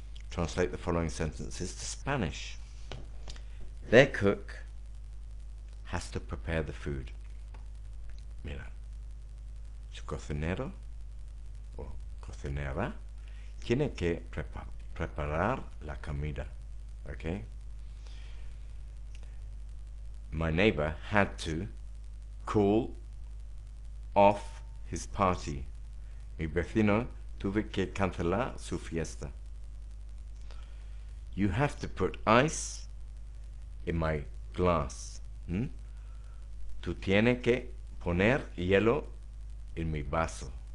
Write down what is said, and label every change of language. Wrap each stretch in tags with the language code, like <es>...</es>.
<en>Translate the following sentences to Spanish. Their cook has to prepare the food.</en> <es>Mira, su cocinero o cocinera tiene que preparar la comida.</es> <en>Okay? My neighbor had to call off his party.</en> <es>Mi vecino tuve que cancelar su fiesta.</es> <en>You have to put ice in my glass.</en> <es>Tú tienes que poner hielo en mi vaso.</es>